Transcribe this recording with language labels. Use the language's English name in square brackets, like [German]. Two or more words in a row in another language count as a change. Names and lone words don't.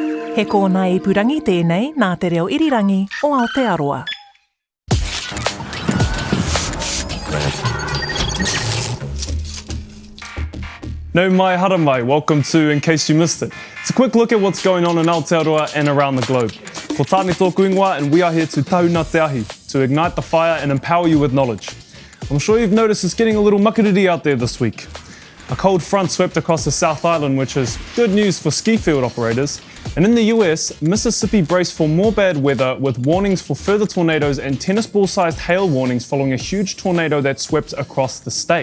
[Māori] He kōna ipurangi tēnei nā te reo irirangi o Aotearoa. No mai hara mai, [English] welcome to In Case You Missed It. It's a quick look at what's going on in Aotearoa and around the globe. [Māori] Ko tāne tōku ingoa, [English] and we are here to [Māori] tauna te ahi, [English] to ignite the fire and empower you with knowledge. I'm sure you've noticed it's getting a little makariri out there this week. A cold front swept across the South Island, which is good news for ski field operators. And in the US, Mississippi braced for more bad weather with warnings for further tornadoes and tennis ball-sized hail warnings following a huge tornado that swept across the state.